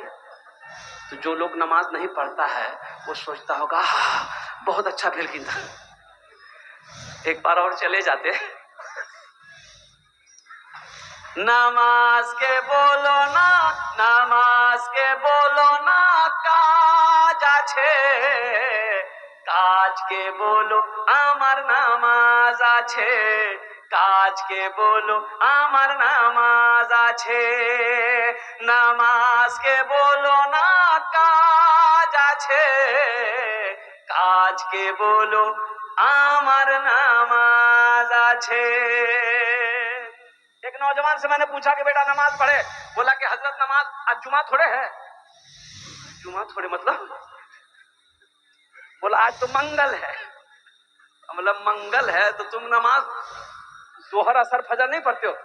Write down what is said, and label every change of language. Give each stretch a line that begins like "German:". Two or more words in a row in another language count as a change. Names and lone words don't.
Urdu: تو جو لوگ نماز نہیں پڑھتا ہے وہ سوچتا ہوگا بہت اچھا کھیل کھیلتا، ایک بار اور چلے جاتے۔
Bangla: নামাজকে বলো না, নামাজকে বলো না কাজ আছে, কাজকে বলো আমার নামাজ আছে, কাজকে বলো আমার নামাজ আছে, নামাজকে বলো না কাজ আছে, কাজকে বলো আমার নামাজ আছে।
Urdu: ایک نوجوان سے میں نے پوچھا کہ بیٹا نماز پڑھے؟ بولا کہ حضرت نماز آج جمعہ تھوڑے ہے۔ جمعہ تھوڑے مطلب؟ بولا آج تو منگل ہے۔ مطلب منگل ہے تو تم نماز ظہر اثر فجر نہیں پڑھتے ہو؟